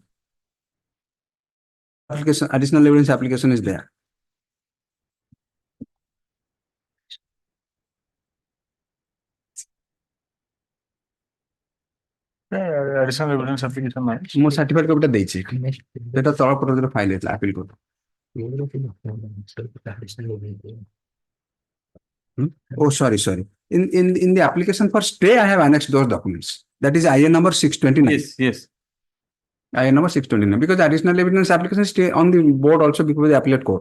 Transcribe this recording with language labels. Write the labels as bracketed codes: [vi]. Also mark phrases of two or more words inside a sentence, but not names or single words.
[en] Application, additional evidence application is there. Additional evidence application [or] ମୁଁ [en] certified copy [or] ଟା ଦେଇଛି ସେଟା ତଳ ପଟରେ ଫାଇଲ ହେଇଥିଲା [en] appeal court. Oh, sorry. In the application for stay, I have annexed those documents. That is IN number 629. Yes. IN number 629. Because additional evidence application stay on the board also before the appellate court.